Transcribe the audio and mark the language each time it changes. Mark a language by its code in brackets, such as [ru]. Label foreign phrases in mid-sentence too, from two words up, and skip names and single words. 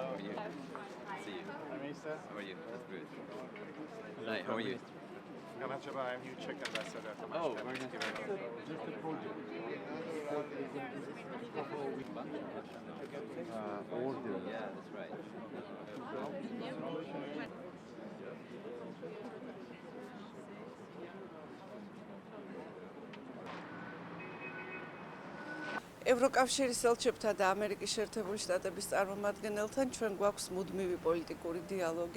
[en] How are you? See you. I'm Isa. How are you? That's good. Hi, how are you? Gamal Jabbar, I'm new Czech ambassador to Oh, Mashhad. very nice. Order. Yeah, that's right. [ka] ევროკავშირის ელჩებთან და ამერიკის შეერთებული შტატების წარმომადგენელთან ჩვენ გვაქვს მუდმივი პოლიტიკური დიალოგი.